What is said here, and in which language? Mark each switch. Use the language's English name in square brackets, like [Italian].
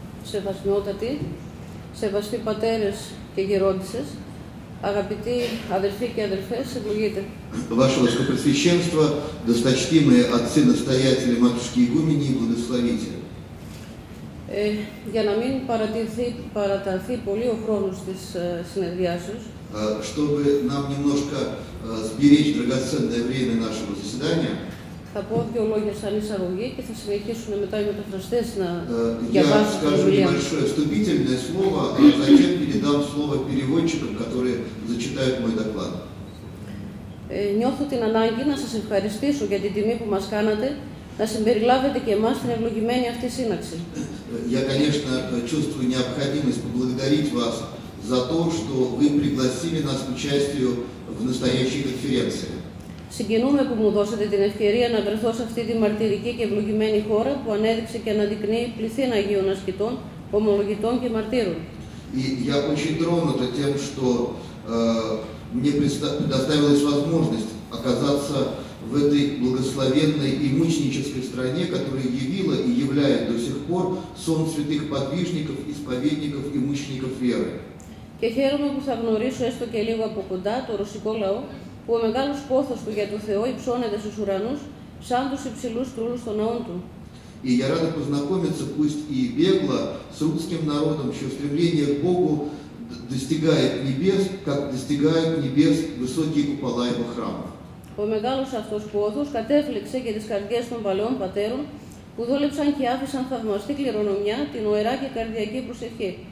[Greek] Σεβασμιότατοι, σεβαστοί πατέρες και γερόντισσες, αγαπητοί αδελφοί και αδελφές, ευλογείτε. [Russian] Ваше Высокопресвященство, досточтимые отцы-настоятели, матушки игумени, благословите. [Greek] Για να μην παραταθεί πολύ ο χρόνος της συνεδριάσεως, [Russian] чтобы нам немножко сберечь драгоценное время нашего заседания, [Greek] θα πω δύο λόγια σαν εισαγωγή και θα συνεχίσουν μετά οι μεταφραστές να διαβάσουν την ομιλία. [Russian] Я скажу небольшое вступительное слово, а затем передам слово переводчикам, которые зачитают мой доклад. [Greek] Νιώθω την ανάγκη να σας ευχαριστήσω για την τιμή που μας κάνατε να συμπεριλάβετε και εμάς στην ευλογημένη αυτή σύναξη. [Russian] Я, конечно, чувствую необходимость поблагодарить вас за то, что вы пригласили нас к участию в настоящей конференции. [Greek] Συγκινούμε που μου δώσατε την ευκαιρία να βρεθώ σε αυτή τη мартирική και ευλογημένη χώρα που ανέδειξε και αναδεικνύει πληθύν Αγίων ασκητών, ομολογητών και μαρτύρων. [Russian] И я очень тронута тем, что мне предоставилась возможность оказаться в этой благословенной и мученической стране, которая явила и являет до сих пор сон святых подвижников, исповедников и мучеников веры. [Greek] Και χαίρομαι που θα γνωρίσω έστω και λίγο από [Russian] куда [Greek] το ρωσικό λαό, που ο μεγάλος πόθος του για το Θεό υψώνεται στους ουρανούς, σαν τους υψηλούς τρούλους των ναών του. [Russian] И я рада познакомиться, пусть и бегло, с русским народом, чье стремление к Богу достигает небес, как достигают небес высокие купола его храмов. [Greek] Ο μεγάλος αυτός πόθος κατέφληξε και τις καρδιές των παλαιών πατέρων, που δούλεψαν και άφησαν θαυμαστή κληρονομιά, την ωερά και καρδιακή προσευχή.